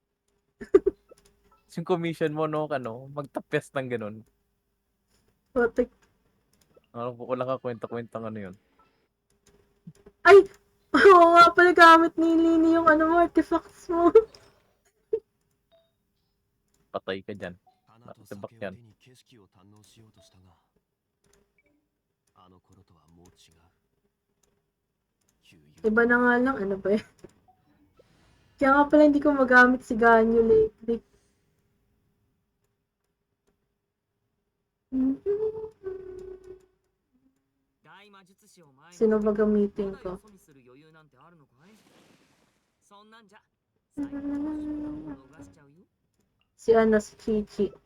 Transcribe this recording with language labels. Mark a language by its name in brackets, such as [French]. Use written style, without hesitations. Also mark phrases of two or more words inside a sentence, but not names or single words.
[Filipino] Yung commission mo, no? Magtapyas ng ganun. Putik. Wala ka kwenta-kwentang yun. Ay! Oo nga pala, gamit ni Lini yung artifacts mo. Patay ka dyan. [Japanese] 花と [Filipino] Sabak [Japanese] 酒を [Filipino] yan. [Japanese] 手に景色を堪能しようとしたがあの頃とはもう違う旧友 [Filipino] Iba na nga lang, ano ba eh. Kaya nga pala hindi ko magamit si Ganyo lately. Sino ba gamitin ko? Si si Chichi.